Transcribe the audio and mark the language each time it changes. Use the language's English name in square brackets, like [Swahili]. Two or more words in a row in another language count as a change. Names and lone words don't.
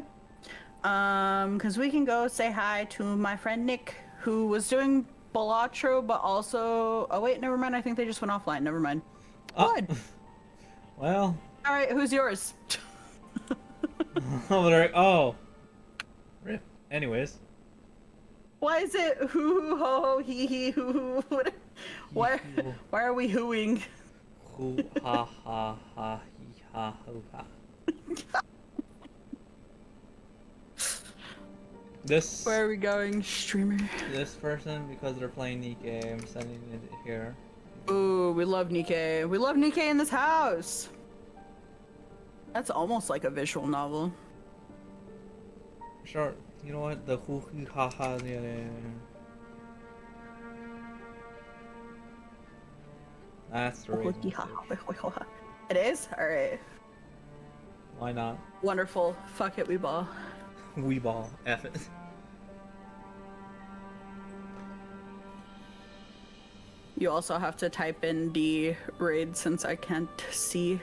[English] Because we can go say hi to my friend Nick, who was doing Balatro, but also... Oh, wait, never mind. I think they just went offline. Never mind. Good. Well. All right, who's yours? Oh. Rip. Anyways. Why is it hoo hoo ho ho hee hee hoo hoo? Why are we hooing? Hoo ha ha ha hee ha hoo ha. This. Where are we going, streamer? This person, because they're playing Nikkei, I'm sending it here. Ooh, we love Nikkei. We love Nikkei in this house. That's almost like a visual novel. Sure. You know what? The hoo hoo ha ha. That's the reason. It is? Alright. Why not? Wonderful. Fuck it, we ball. We ball. F it. You also have to type in the raid since I can't see